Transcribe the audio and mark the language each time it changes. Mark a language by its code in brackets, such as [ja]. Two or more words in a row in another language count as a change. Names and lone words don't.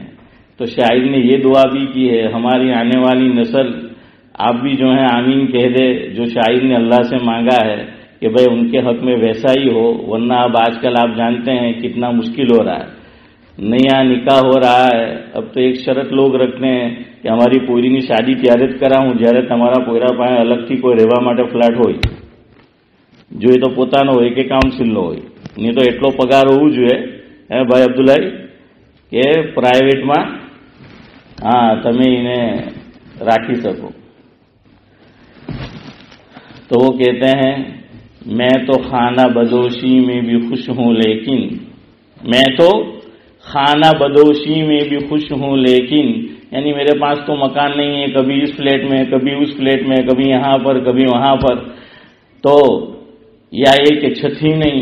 [ur] تو شاعر نے یہ دعا بھی کی ہے ہماری آنے والی نسل، آپ بھی جو ہیں آمین کہہ دے. جو شاعر نے اللہ سے مانگا ہے کہ بھئی ان کے حق میں ویسا ہی ہو، ورنہ اب آج کل آپ جانتے ہیں کتنا مشکل ہو رہا ہے. نیا نکاح ہو رہا ہے، اب تو ایک شرط لوگ رکھتے ہیں کہ ہماری [gu] પોઈરીની શાદી ત્યારે જ કરાવું જ્યારે તમારા પોઈરા પાસે અલગથી કોઈ રહેવા માટે ફ્લેટ હોય. જો એ તો પોતાનો હોય કે કાઉન્સિલનો હોય, નહીં તો એટલો પગાર હોવું જોઈએ ભાઈ અબ્દુલ્લાહ કે પ્રાઇવેટમાં તમે એને રાખી શકો. [ur] تو وہ کہتے ہیں میں تو خانہ بدوشی میں بھی خوش ہوں لیکن، میں تو خانہ بدوشی میں بھی خوش ہوں لیکن، یعنی میرے پاس تو مکان نہیں ہے، کبھی اس فلیٹ میں کبھی اس فلیٹ میں، کبھی یہاں پر کبھی وہاں پر، تو یا یہ کہ چھت ہی نہیں.